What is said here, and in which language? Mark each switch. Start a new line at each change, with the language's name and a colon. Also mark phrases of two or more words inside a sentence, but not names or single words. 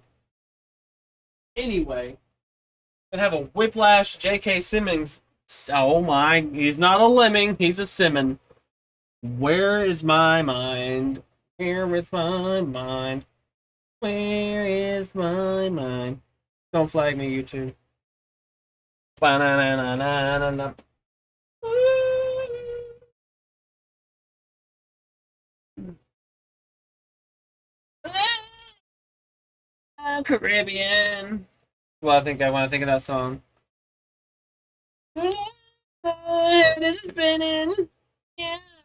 English: Anyway, and have a Whiplash J.K. Simmons. Oh my, he's not a lemming, he's a Simmon. Where is my mind? Where is my mind? Where is my mind? Don't flag me, YouTube. Ba-na-na-na-na-na-na. Caribbean. Well, I want to think of that song. This is spinning. Yeah.